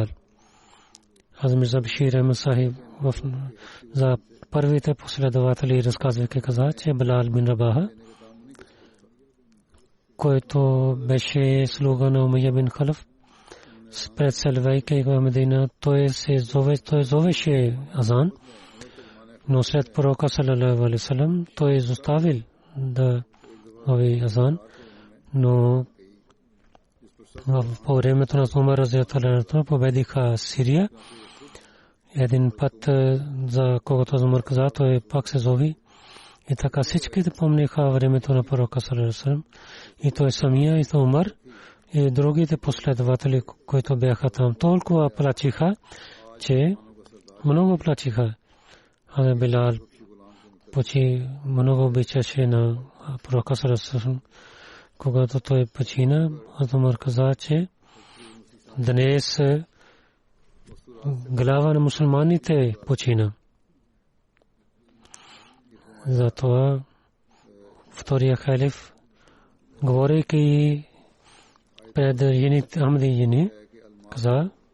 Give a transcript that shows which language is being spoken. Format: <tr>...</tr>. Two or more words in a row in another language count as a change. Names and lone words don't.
<bg>Аз Мирза Башир Ахмед Сахиб за първите последователи разказвайки каза, че Билал бин Рабаха, който беше слуга на Умайя бин Халаф, предселвайки в Медина, той зовеше азан, но след пророка</bg> <ar>صلى الله عليه وسلم</ar> <bg>той изоставил да зове азан, но по времето на Умар</bg> <ar>رضي الله عنه</ar> <bg>победиха Сирия. Един път за когото Умар каза, той пак се зови. И така всичките помниха времето на пророка</bg> <ar>صلى الله عليه وسلم.</ar> <bg>И той самия, и той Умар, и другите последователи, които бяха там, толкова плачиха, че много плачиха. А Билал почти много обичаше на пророка</bg> <ar>صلى الله عليه وسلم.</ar> <bg>Когато той почина, Умар каза, че днес глава на мусулманите почина. Затова втория халиф, говорейки пред жените Ахмадийни, каза,</bg>